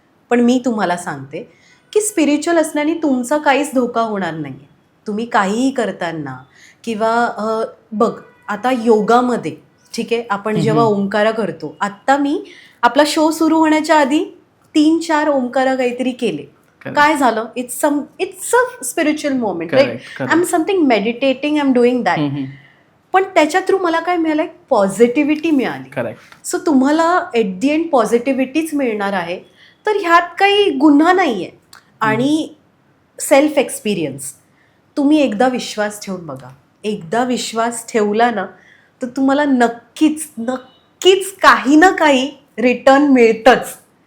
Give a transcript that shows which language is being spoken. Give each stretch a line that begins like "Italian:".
Marathi: पण मी तुम्हाला सांगते की स्पिरिच्युअल असल्याने तुमचा काहीच धोका होणार नाहीये. तुम्ही काहीही करताना किंवा बघ, आता योगामध्ये ठीक आहे, आपण जेव्हा ओंकारा करतो, आत्ता मी आपला शो सुरू होण्याच्या आधी 3-4 ओंकारा काहीतरी केले. काय झालं?
English: It's a spiritual moment, Correct, right? correct. I am something meditating, I am doing that.
Marathi: पण त्याच्या थ्रू मला काय मिळालं? एक पॉझिटिव्हिटी मिळाली.
English: Correct.
Marathi: सो तुम्हाला
English: at the end
Marathi: पॉझिटिव्हिटीच मिळणार आहे. तर ह्यात काही गुन्हा नाही आहे. आणि सेल्फ एक्सपिरियन्स, तुम्ही एकदा विश्वास ठेवून बघा. एकदा विश्वास ठेवला ना, तर तुम्हाला नक्कीच नक्कीच काही ना काही रिटर्न मिळतंच.